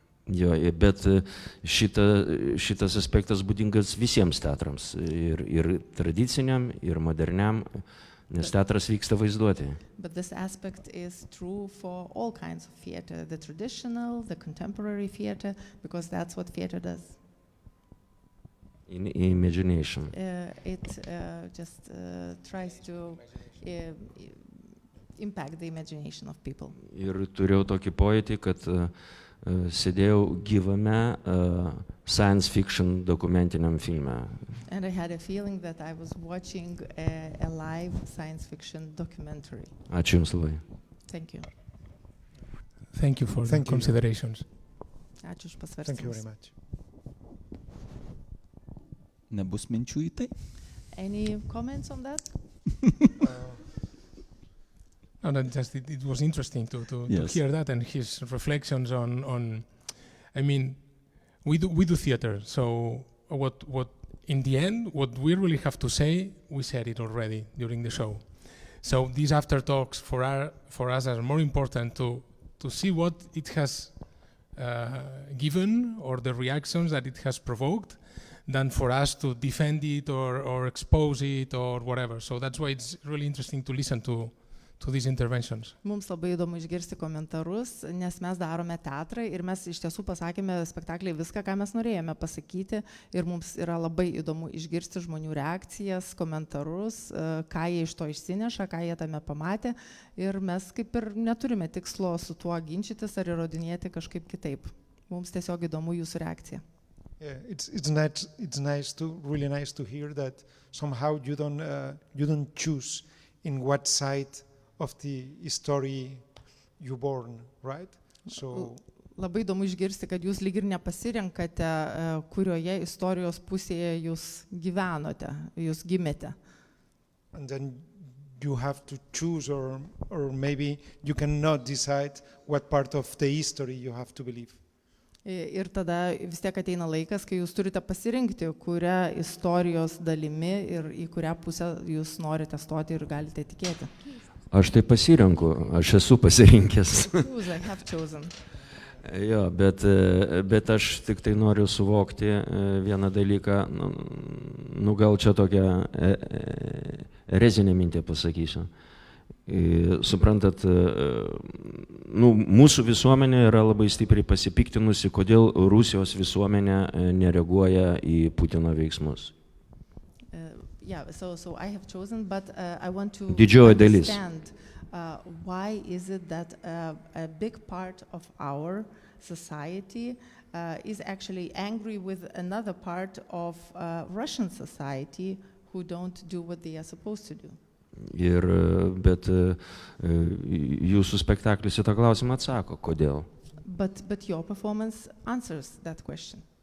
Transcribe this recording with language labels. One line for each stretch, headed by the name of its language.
Lithuanian: Jo, bet šitas aspektas būdingas visiems teatrams, ir tradiciniam, ir moderniam, nes teatras vyksta vaizduotėje.
English: But this aspect is true for all kinds of theater, the traditional, the contemporary theater, because that's what theater does. In imagination. It just tries to impact the imagination of people.
Lithuanian: Ir turėjau tokį pojūtį, kad sėdėjau gyvame science fiction dokumentiniam filme.
English: And I had a feeling that I was watching a live science fiction documentary.
Lithuanian: Ačiū Jums labai.
English: Thank you. Thank you for the considerations.
Lithuanian: Ačiū už pasvarstymus.
English: Thank you very much.
Lithuanian: Nebus minčių į tai?
English: Any comments on that? No, it was interesting to hear that and his reflections on I mean, we do theater, so what in the end, what we really have to say, we said it already during the show. So these after talks for us are more important to see what it has given or the reactions that it has provoked than for us to defend it or expose it or whatever. So that's why it's really interesting to listen to these interventions.
Lithuanian: Mums labai įdomu išgirsti komentarus, nes mes darome teatrą ir mes iš tiesų pasakėme spektakliai viską, ką mes norėjome pasakyti, ir mums yra labai įdomu išgirsti žmonių reakcijas, komentarus, ką jie iš to išsineša, ką jie tame pamatė, ir mes kaip ir neturime tikslo su tuo ginčytis ar įrodinėti kažkaip kitaip. Mums tiesiog įdomu jūsų reakcija.
English: Yeah, it's really nice to hear that somehow you don't choose in what side of the story you born, right? So
Lithuanian: labai įdomu išgirsti, kad jūs lyg ir nepasirenkate, kurioje istorijos pusėje jūs gyvenote, jūs gimėte.
English: And then you have to choose or maybe you cannot decide what part of the history you have to believe.
Lithuanian: Ir tada vis tiek ateina laikas, kai jūs turite pasirinkti, kurią istorijos dalimi ir į kurią pusę jūs norite stoti ir galite tikėti. Aš tai pasirenku, aš esu pasirinkęs.
English: I have chosen.
Lithuanian: Jo, bet aš tik tai noriu suvokti vieną dalyką, nu gal čia tokią rezinę mintį pasakysiu. Suprantat, mūsų visuomenė yra labai stipriai pasipiktinusi, kodėl Rusijos visuomenė nereaguoja į Putino veiksmus.
English: Yeah, so I have chosen, but I want to understand why is it that a big part of our society is actually angry with another part of Russian society who don't do what they are supposed to do.
Lithuanian: Bet jūsų spektaklis į tą klausimą atsako, kodėl.
English: But your performance answers that question.